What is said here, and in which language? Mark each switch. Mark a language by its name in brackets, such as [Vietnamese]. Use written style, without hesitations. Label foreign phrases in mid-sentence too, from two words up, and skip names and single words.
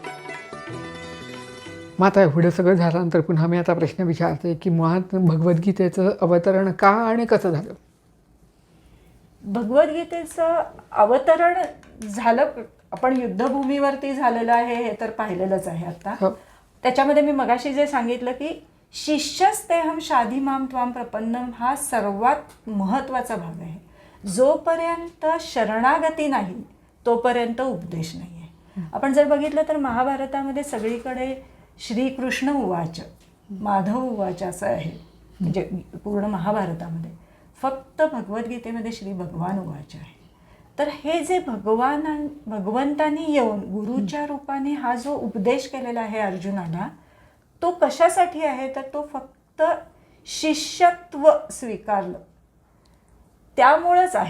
[Marathi] मग आता एवढं सगळं झाल्यानंतर पुन्हा मी आता प्रश्न विचारते की मुळात भगवद्गीतेचं अवतरण का आणि कसं झालं? भगवद्गीतेचं अवतरण झालं, आपण युद्धभूमीवरती झालेलं आहे हे तर पाहिलेलंच आहे आता. हो. त्याच्यामध्ये मी मगाशी जे सांगितलं की [Sanskrit] शिष्यस्तेहम शाधी माम त्वाम प्रपन्नम [Marathi] हा सर्वात महत्त्वाचा भाग आहे. जोपर्यंत शरणागती नाही तोपर्यंत उपदेश नाही आहे. आपण जर बघितलं तर महाभारतामध्ये सगळीकडे [Sanskrit] श्रीकृष्ण उवाच, माधव उवाच [Marathi] असं आहे. म्हणजे पूर्ण महाभारतामध्ये फक्त भगवद्गीतेमध्ये [Sanskrit] श्री भगवान उवाच [Marathi] आहे. तर हे जे भगवंतांनी येऊन गुरुच्या रूपाने हा जो उपदेश केलेला आहे अर्जुनाला, तो कशासाठी आहे तर तो फक्त शिष्यत्व स्वीकारलं त्यामुळंच आहे.